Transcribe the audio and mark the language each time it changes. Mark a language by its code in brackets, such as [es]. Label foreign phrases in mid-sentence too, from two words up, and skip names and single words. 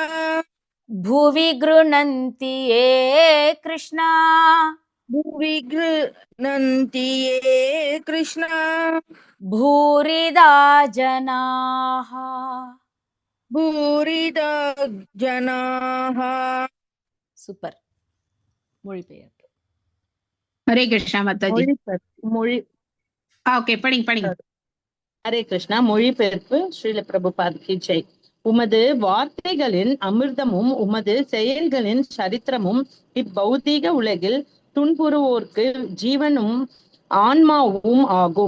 [sa] भुवि गृह्णन्ति ये कृष्णा भुवि गृह्णन्ति ये कृष्णा भूरिदा जनाः. भूरिदा जनाः. [ta] சூப்பர். மொழிபெயர்ப்பு. ஹரே கிருஷ்ணா மாதாஜி. ஓகே, படிங்க. ஹரே கிருஷ்ணா. மொழிபெயர்ப்பு ஸ்ரீல பிரபுபாத் [hi] की जय. [ta] உமது வார்த்தைகளின் அமிர்தமும் உமது செயல்களின் சரித்திரமும் இப்பௌதீக உலகில் துன்புறுவோர்க்கு ஜீவனும் ஆன்மாவும் ஆகும்.